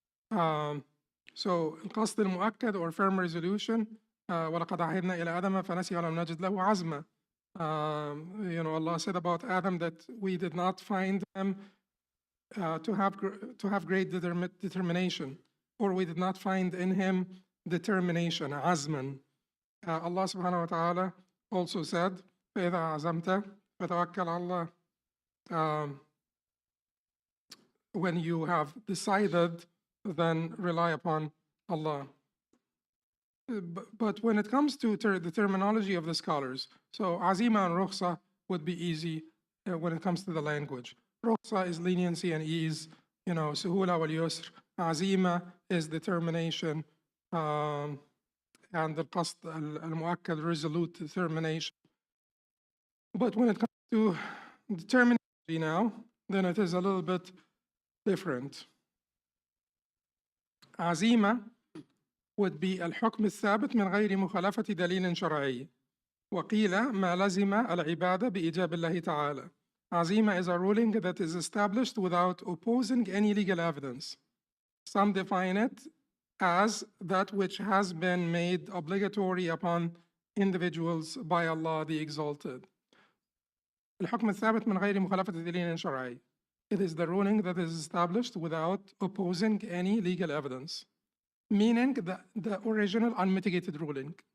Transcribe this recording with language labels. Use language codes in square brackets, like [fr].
[ar] So القصد المؤكد [en] or firm resolution [ar] ولقد عهدنا إلى آدم فنسي ولم نجد له عزما. [en] You know, Allah said about Adam that we did not find him to have great determination, or we did not find in him determination, azman. Allah subhanahu wa ta'ala also said, [ar] فَإِذَا عَزَمْتَ فَتَوَكَّلْ عَلَى [en] when you have decided, then rely upon Allah. But when it comes to the terminology of the scholars, so Azima and Rukhsa would be easy when it comes to the language. Rukhsa is leniency and ease, you know, Suhula wal Yusr. Azima is determination, and the Qasd al-Mu'akkad, resolute determination. But when it comes to the terminology now, then it is a little bit different. Azima would be [ar] الحكم الثابت من غير مخالفة دليل شرعي. وقيل ما لزم العبادة بإيجاب الله تعالى. [en] Azima is a ruling that is established without opposing any legal evidence. Some define it as that which has been made obligatory upon individuals by Allah the Exalted. [ar] الحكم الثابت من غير مخالفة دليل شرعي. [en] It is the ruling that is established without opposing any legal evidence, meaning the original unmitigated ruling.